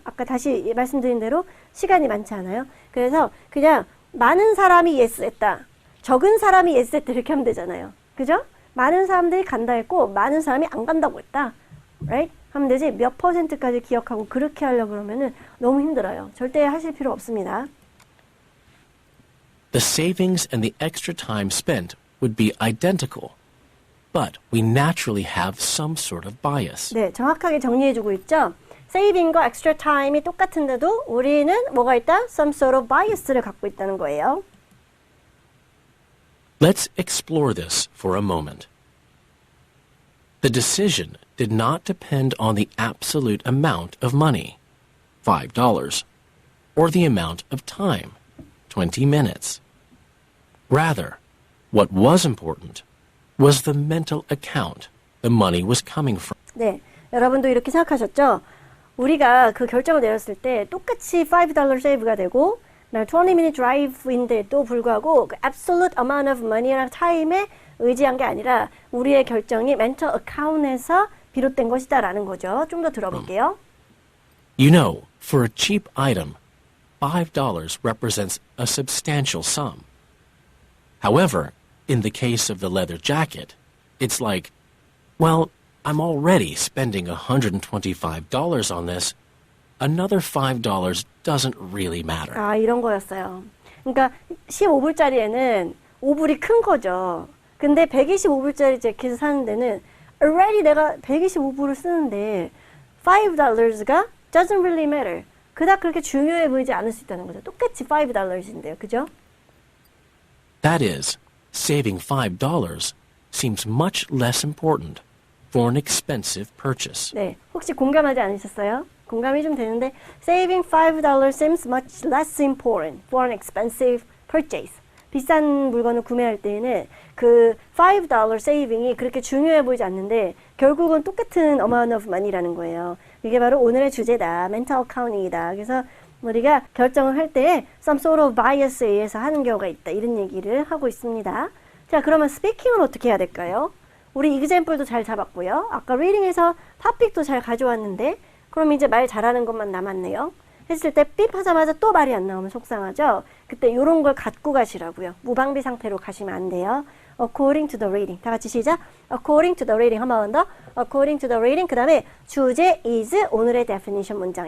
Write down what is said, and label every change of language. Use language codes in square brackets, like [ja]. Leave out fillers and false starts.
[ko] 아까 다시 말씀드린 대로 시간이 많지 않아요. 그래서 그냥 많은 사람이 예스 했다. 적은 사람이 예스 했다. 이렇게 하면 되잖아요. 그죠? 많은 사람들이 간다 했고 많은 사람이 안 간다고 했다. [en] Right? [ko] 하면 되지. 몇 %까지 기억하고 그렇게 하려고 그러면은 너무 힘들어요. 절대 하실 필요 없습니다. [en] The savings and the extra time spent would be identical, but we naturally have some sort of bias. [ko] 네, 정확하게 정리해주고 있죠. 세이빙과 엑스트라 타임이 똑같은데도 우리는 뭐가 있다? [en] Some sort of bias [ko] 를 갖고 있다는 거예요. [en] Let's explore this for a moment. The decision did not depend on the absolute amount of money, $5, or the amount of time, 20 minutes. Rather, what was important was the mental account the money was coming from. [ko] 네, 여러분도 이렇게 생각하셨죠? 우리가 그 결정을 내렸을 때 똑같이 $5 세이브가 되고 [en] 20minute drive [ko] 인데도 불구하고 그 [en] absolute amount of money [ko] 랑 타임에 의지한 게 아니라 우리의 결정이 mental account에서 비롯된 것이다라는 거죠. 좀 더 들어볼게요. [en] You know, for a cheap item, $5 represents a substantial sum. However, in the case of the leather jacket, it's like, well, I'm already spending $125 on this. Another $5 doesn't really matter. [ko] 아, 이런 거였어요. 그러니까 15불짜리에는 5불이 큰 거죠. 근데 125불짜리 재킷을 사는 데는 already 내가 125불을 쓰는데 $5가 [en] doesn't really matter. [ko] 그닥 그렇게 중요해 보이지 않을 수 있다는 거죠. 똑같이 $5인데요. 그죠? [en] That is, saving $5 seems much less important for an expensive purchase. [ko] 네, 혹시 공감하지 않으셨어요? 공감이 좀 되는데 [en] saving $5 seems much less important for an expensive purchase. [ko] 비싼 물건을 구매할 때에는 그 $5 세이빙이 그렇게 중요해 보이지 않는데 결국은 똑같은 [en] amount of money [ko] 라는 거예요. 이게 바로 오늘의 주제다. mental accounting이다. 그래서 우리가 결정을 할 때 some sort of bias에 의해서 하는 경우가 있다. 이런 얘기를 하고 있습니다. 자, 그러면 스피킹은 어떻게 해야 될까요? 우리 example도 잘 잡았고요. 아까 reading에서 topic도 잘 가져왔는데 그럼 이제 말 잘하는 것만 남았네요. 했을 때 삐 하자마자 또 말이 안 나오면 속상하죠. 그때 이런 걸 갖고 가시라고요. 무방비 상태로 가시면 안 돼요. [en] According to the reading. [ko] 다 같이 시작. [en] According to the reading. [ko] 한 번 더. [en] According to the reading. [ko] 그 다음에 주제 is 오늘의 definition 문장.